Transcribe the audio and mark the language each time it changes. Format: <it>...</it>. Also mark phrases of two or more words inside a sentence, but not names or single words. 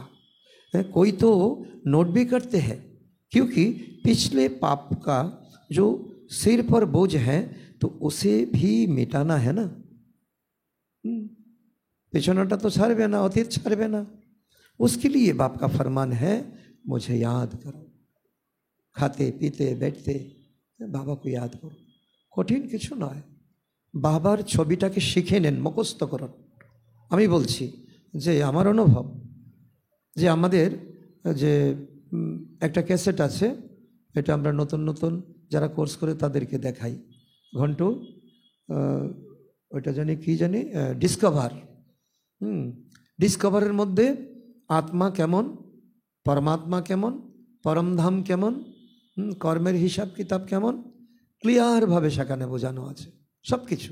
<hi>कोई तो नोट भी करते हैं, क्योंकि पिछले पाप का जो सिर पर बोझ है तो उसे भी मिटाना है ना।</hi> <bn>পিছনটা তো ছাড়বে না, অতীত ছাড়বে না,</bn> <hi>उसके लिए बाप का फरमान है मुझे याद करो। खाते पीते बैठते बाबा को याद करो,</hi> <bn>কঠিন কিছু নয়। বাবার ছবিটাকে শিখে নেন, মুখস্থ করুন। আমি বলছি যে আমার অনুভব যে আমাদের যে একটা ক্যাসেট আছে, এটা আমরা নতুন নতুন যারা কোর্স করে তাদেরকে দেখাই। ঘন্টু ওইটা জানি কি জানি ডিসকভার, ডিসকভারের মধ্যে আত্মা কেমন, পরমাত্মা কেমন, পরমধাম কেমন, কর্মের হিসাব কিতাব কেমন, ক্লিয়ারভাবে সেখানে বোঝানো আছে সব কিছু।</bn>